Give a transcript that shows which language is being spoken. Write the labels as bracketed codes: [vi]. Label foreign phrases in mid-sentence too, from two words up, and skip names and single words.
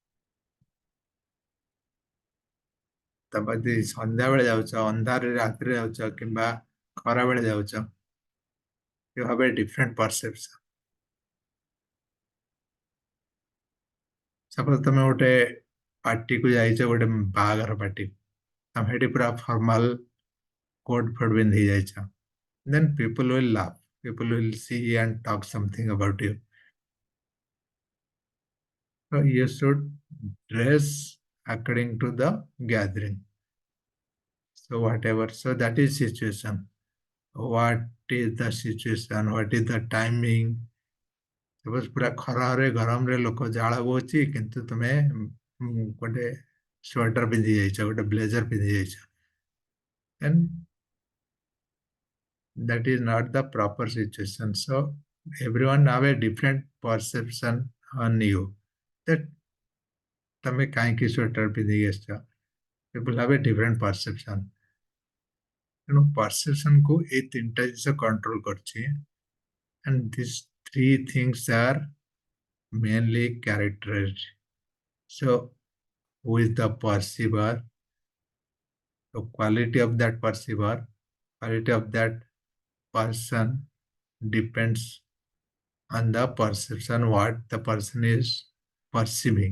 [or] ତମେ ଯଦି ସନ୍ଧ୍ୟାବେଳେ ଯାଉଛ, ଅନ୍ଧାରରେ ରାତିରେ ଯାଉଛ କିମ୍ବା ଖରାବେଳେ ଯାଉଛ, [en] you have a different perception. [or] ସପୋଜ ତମେ ଗୋଟେ ପାର୍ଟିକୁ ଯାଇଛ, ଗୋଟେ ବାହାଘର ପାର୍ଟି, ତମେ ସେଠି ପୁରା [en] formal coat [or] ଫୋଟ୍ ପିନ୍ଧି ଯାଇଛ, [en] then people will laugh, people will see and talk something about you. So you should dress according to the gathering. So whatever, so that is situation. What is the situation? What is the timing? [or] Suppose ପୁରା ଖରାରେ ଗରମରେ ଲୋକ ଝାଳ ବହୁଛି କିନ୍ତୁ ତୁମେ ଗୋଟେ ସ୍ୱେଟର ପିନ୍ଧି ଯାଇଛ, ଗୋଟେ ବ୍ଲେଜର ପିନ୍ଧି ଯାଇଛ, [en] and that is not the proper situation. So everyone have a different perception on you. [or] That ତମେ କାହିଁକି ସ୍ୱେଟର ପିନ୍ଧିକି ଆସିଛ? [en] People have a different perception. [or] ତେଣୁ perceptionକୁ ଏଇ ତିନିଟା ଜିନିଷ କଣ୍ଟ୍ରୋଲ କରୁଛି, [en] and these three things are mainly characterized. So who is the perceiver? The quality of that perceiver, quality of that person depends on the perception, what the person is perceiving.